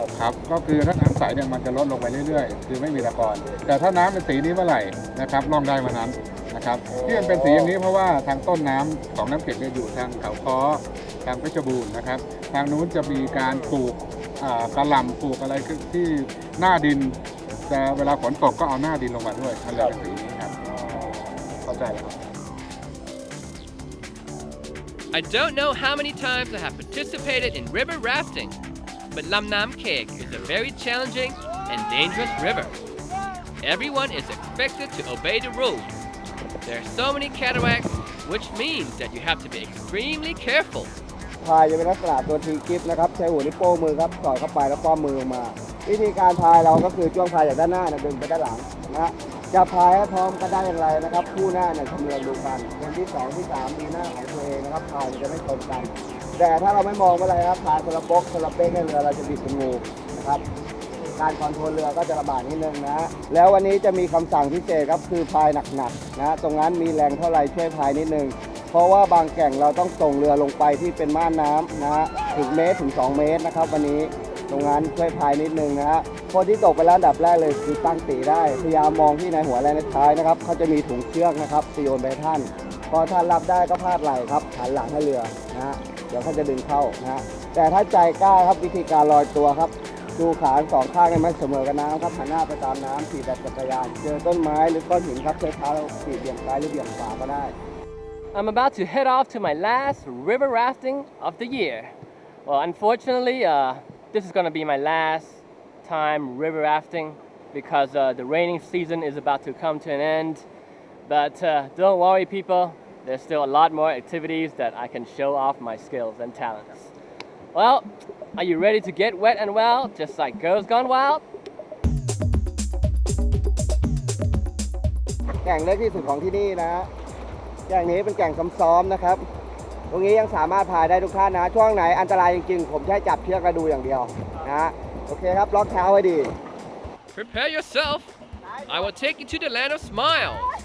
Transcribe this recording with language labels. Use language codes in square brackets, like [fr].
[th] ครับก็คือถ้าน้ำใสเนี่ยมันจะลดลงไปเรื่อยๆคือไม่มีตะกอนแต่ถ้าน้ำเป็นสีนี้เมื่อไหร่นะครับล่องได้มานั้นนะครับที่มันเป็นสีอย่างนี้เพราะว่าทางต้นน้ำของน้ำเข็กเนี่ยอยู่ทางเขาค้อทางเพชรบูรณ์นะครับทางนู้นจะมีการปลูกกระหล่ำปลูกอะไรที่หน้าดินแต่เวลาฝนตกก็เอาหน้าดินลงมาด้วยมันเลยเป็นสีนี้ครับเข้าใจแล้วครับ [en] I don't know how many times I have participated in river rafting, but Lam Nam Khek is a very challenging and dangerous river. Everyone is expected to obey the rules. There are so many cataracts, which means that you have to be extremely careful. [th] พายจะเป็นลักษณะตัวทีกิฟนะครับใช้หัวนิ้วโป้งมือครับสอดเข้าไปแล้วป้อมมือลงมาวิธีการพายเราก็คือจ้วงพายจากด้านหน้าดึงไปด้านหลังนะจะพายให้พร้อมก็ได้อย่างไรนะครับคู่หน้าชำเลืองดูกันคนที่2ที่3มีหน้าของตัวเองนะครับพายจะไม่ชนกันแต่ถ้าเราไม่มองอะไรครับพายคนละบกคนละเป๊กให้เรือเราจะบิดเป็นงูนะครับ การคอนโทรลเรือก็จะลำบากนิดนึงนะฮะแล้ววันนี้จะมีคำสั่งพิเศษครับคือพายหนักๆนะตรงนั้นมีแรงเท่าไรช่วยพายนิดนึงเพราะว่าบางแก่งเราต้องส่งเรือลงไปที่เป็นม่านน้ำนะฮะถึงเมตรถึง2 เมตรนะครับวันนี้ตรงนั้นช่วยพายนิดนึงนะฮะคนที่ตกไปแล้วอันดับแรกเลยคือตั้งตีได้พยายามมองที่ในหัวและในท้ายนะครับเขาจะมีถุงเชือกนะครับโยนไปท่าน พอท่านรับได้ก็พาดไหล่ครับหันหลังให้เรือนะฮะเดี๋ยวเขาจะดึงเข้านะฮะแต่ถ้าใจกล้าครับวิธีการลอยตัวครับดูขาสองข้างให้มันเสมอกับน้ำครับหันหน้าไปตามน้ำขี่แบบจักรยานเจอต้นไม้หรือก้อนหินครับใช้เท้าขี่เบี่ยงซ้ายหรือเบี่ยงขวาก็ได้ [en] I'm about to head off to my last river rafting of the year. Well, unfortunately, this is going to be my last time river rafting because the raining season is about to come to an end. But don't worry, people. There's still a lot more activities that I can show off my skills and talents. Well, are you ready to get wet and wild, just like Girls Gone Wild? [th] แก่งเล็กที่สุดของที่นี่นะแก่งนี้เป็นแก่งซ้อมๆนะครับตรงนี้ยังสามารถพายได้ทุกท่านนะช่วงไหนอันตรายจริงๆผมใช้จับเชือกกระดูอย่างเดียวนะโอเคครับล็อกเท้าไว้ดี [en] Prepare yourself. I will take you to the land of smiles.